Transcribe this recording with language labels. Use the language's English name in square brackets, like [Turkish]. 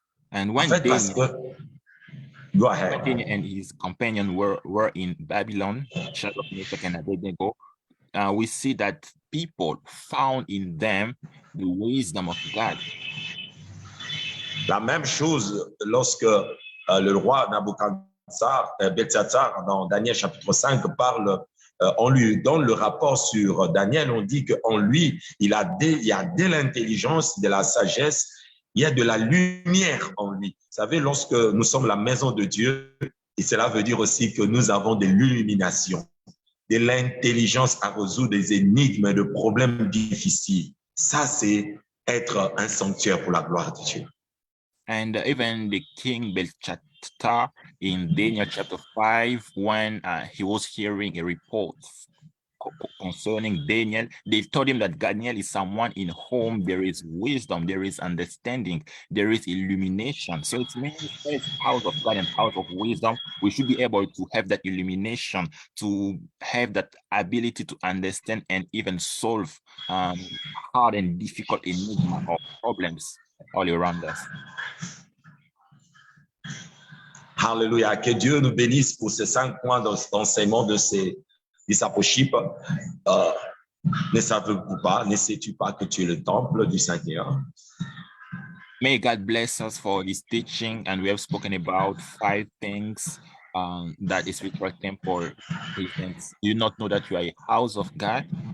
[English] And when [French] En fait, parce que [English] Go ahead. Daniel and his companion were in Babylon, Shadrach, Meshach, and Abednego, we see that people found in them the wisdom of God. [French] La même chose lorsque le roi Nabuchodonosor, Beltsatsar, dans Daniel chapitre 5, parle, on lui donne le rapport sur Daniel, on dit qu'en lui, il y a de l'intelligence, de la sagesse, il y a de la lumière en lui. Vous savez, lorsque nous sommes la maison de Dieu, et cela veut dire aussi que nous avons de l'illumination, de l'intelligence à résoudre des énigmes, de problèmes difficiles. Ça, c'est être un sanctuaire pour la gloire de Dieu. [English] And even the king Belshazzar in Daniel chapter 5, when he was hearing a report concerning Daniel, they told him that Daniel is someone in whom there is wisdom, there is understanding, there is illumination. So it means that house of God and house of wisdom, we should be able to have that illumination, to have that ability to understand and even solve hard and difficult enigma or problems all around us. Alléluia. [French] Que Dieu nous bénisse pour ces 5 points d'enseignement de ces discipleship. Ne savez-vous pas, ne sais-tu pas que tu es le temple du Seigneur? [English] May God bless us for this teaching, and we have spoken about 5 things that is spiritual temple. Do you not know that you are a house of God?